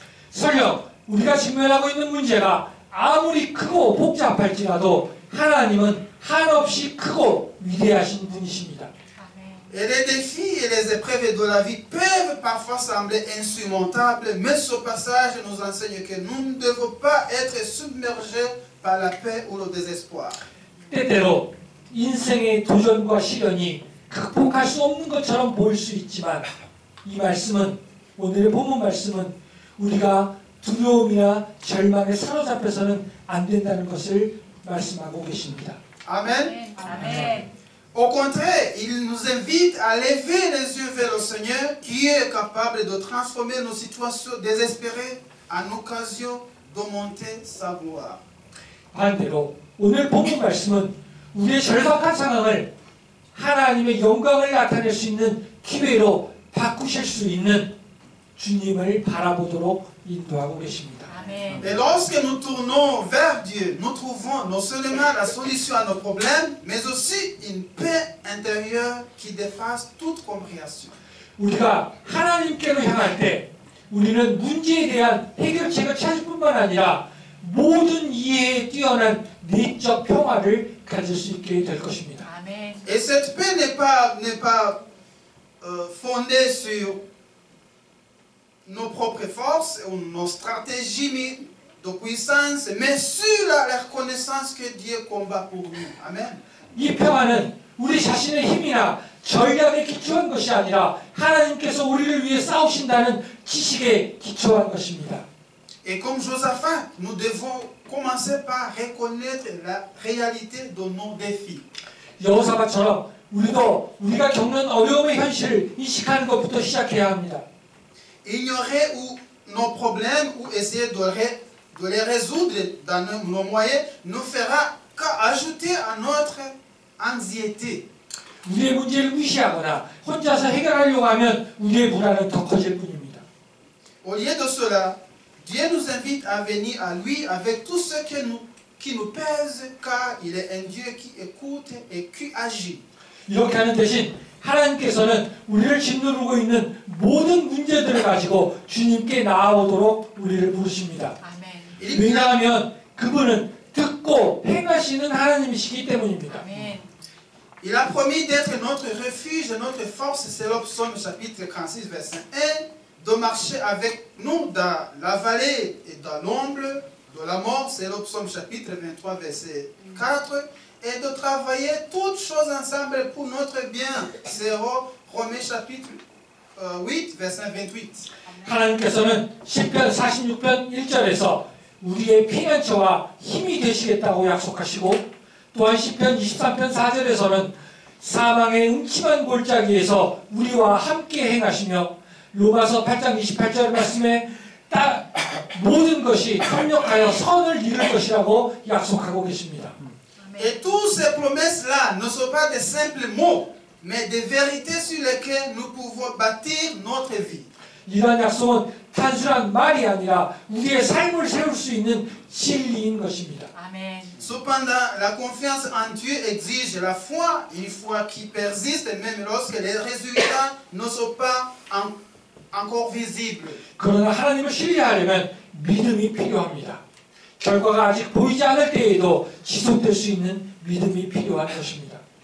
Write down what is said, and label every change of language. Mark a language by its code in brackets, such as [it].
[ko] 설령 우리가 직면하고 있는 문제가 아무리 크고 복잡할지라도 하나님은 한없이 크고 위대하신 분이십니다. 아멘. [fr] Et les défis et les épreuves de la vie peuvent parfois sembler insurmontables, mais ce passage nous enseigne que nous ne devons pas être submergés par la peur ou le désespoir. [ko] 때때로 인생의 도전과 시련이 극복할 수 없는 것처럼 보일 수 있지만 이 말씀은 오늘의 본문 말씀은 우리가 두려움이나 절망에 사로잡혀서는 안 된다는 것을 말씀하고 계십니다. [fr] Amen. [ko] 아멘. [fr] Au contraire, il nous invite à lever les yeux vers le Seigneur qui est capable de transformer nos situations désespérées en occasion de monter sa gloire. [ko] 반대로 오늘 본문 말씀은 우리의 절박한 상황을 하나님의 영광을 나타낼 수 있는 기회로 바꾸실 수 있는 주님을 바라보도록 인도하고 계십니다. 아멘. [fr] Et lorsque nous tournons vers Dieu, nous trouvons non seulement la solution à nos problèmes, mais aussi une paix intérieure qui dépasse toute compréhension. [ko] 우리가 하나님께로 향할 때 우리는 문제에 대한 해결책을 찾을 뿐만 아니라 모든 이해에 뛰어난 내적 평화를 가질 수 있게 될 것입니다. 아멘. [fr] Et cette paix n'est pas fondée sur nos propres forces ou nos stratégies de puissance, mais sur la reconnaissance que Dieu combat pour nous. Amen. [ko] 이 평화는 우리 자신의 힘이나 전략에 기초한 것이 아니라 하나님께서 우리를 위해 싸우신다는 지식에 기초한 것입니다. [fr] Et comme Josaphat, nous devons commencer par reconnaître la réalité de nos défis. [ko] 여호사밧처럼 우리도 우리가 겪는 어려움의 현실을 인식하는 것부터 시작해야 합니다. [fr] Ignorer nos problèmes ou essayer de les résoudre dans nos moyens ne fera qu'ajouter à notre anxiété. [ko] 우리의 문제를 무시하거나 혼자서 해결하려고 하면 우리의 불안은 더 커질 뿐입니다. [fr] Au lieu de cela, Dieu nous invite à venir à lui avec tout ce qui nous pèse, car il est un Dieu qui écoute et qui agit. [ko] 이렇게 하는 대신 하나님께서는 우리를 짓누르고 있는 모든 문제들을 가지고 주님께 나아오도록 우리를 부르십니다. 아멘. 왜냐하면 그분은 듣고 행하시는 하나님이시기 때문입니다. 아멘. [fr] Il a promis d'être notre refuge et notre force, c'est le psaume chapitre 46, verset 1, de marcher avec nous dans la vallée et dans l'ombre de la mort, c'est le psaume chapitre 23, verset 4, et de travailler toutes choses ensemble pour notre bien, c'est Romains chapitre 8, verset 28. [ko] 하나님께서는 시편 46편 1절에서 우리의 피난처와 힘이 되시겠다고 약속하시고 또한 시편 23편 4절에서는 사망의 음침한 골짜기에서 우리와 함께 행하시며 로마서 8장 28절 말씀에 모든 것이 협력하여 선을 이룰 것이라고 약속하고 계십니다. [fr] Et toutes ces promesses-là ne sont pas des simples mots, mais des vérités sur lesquelles nous pouvons bâtir notre vie. [ko] 이러한 약속은 단순한 말이 아니라 우리의 삶을 세울 수 있는 진리인 것입니다. 아멘. [fr] Cependant, la confiance en Dieu exige la foi, une foi qui persiste même lorsque les résultats ne sont pas encore visibles. [ko] 그러나 하나님을 신뢰하려면 믿음이 필요합니다. 결과가 아직 보이지 않을 때에도 지속될 수 있는 믿음이 필요한 것입니다.